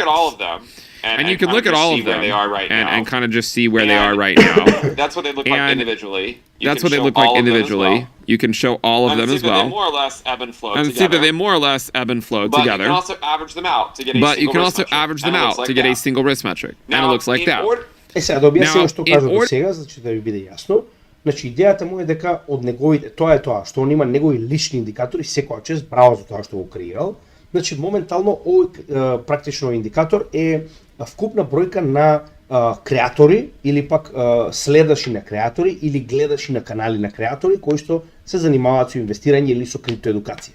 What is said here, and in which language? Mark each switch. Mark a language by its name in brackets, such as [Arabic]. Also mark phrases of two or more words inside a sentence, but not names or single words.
[English] And you can look at all of them and kind of just see where they are right now. That's what they look like individually. You can show all of them as well. They more or less ebb and flow and together. see that they more or less ebb and flow together. You can also average them out to get a but you single can risk also metric. average them out to get a single risk metric. And it looks like that. [Macedonian] Сега да објаснам што кажав до сега, значи да ви биде јасно. Значи идејата му е дека од неговите тоа што он има негови лични индикатори, секоја чест браво за тоа што го креирал. Значи моментално овој практично индикатор е вкупна бројка на креатори или пак следаши на креатори или гледаши на канали на креатори кои што се занимаваат со инвестирање или со криптоедукација.